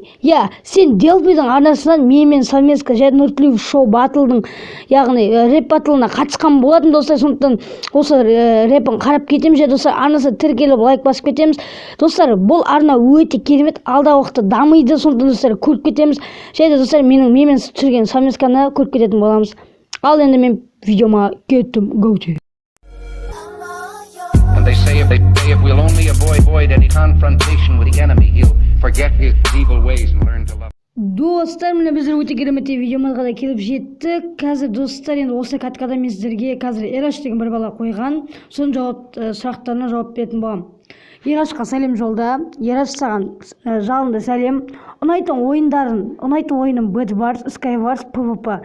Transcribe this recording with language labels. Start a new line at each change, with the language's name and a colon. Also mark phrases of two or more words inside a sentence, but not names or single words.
Kazakh: Сен Delphiдің арнасынан менімен совместка және Нұртілеу шоу батылдың, яғни рэп батылына қатысқан болатын достар. Сондықтан осы рэпін қарап кетеміз. Достар, арнасына тіркеліп лайк басып кетеміз. Достар, бұл арна өте керемет, алдағы уақытта дамиды. Сондықтан достар, көріп кетеміз. Және достар, менімен түсірген совместканы көріп кететін боламыз. Ал енді мен видеома кеттім.
English: They say if we'll only avoid any confrontation with the enemy, he'll forget his evil ways and learn to love.
Kazakh: Достар, міне біздер өте керемет видеомызға да келіп жеттік. Қазір достар, енді осы каткада мен сіздерге қазір Ераш деген бір бала қойған, соның сұрақтарына жауап беретін боламын. Ерашқа сәлем жолда. Ераш, саған жалынды сәлем. Ұнайтын ойыным Bedwars, Skywars, PvP.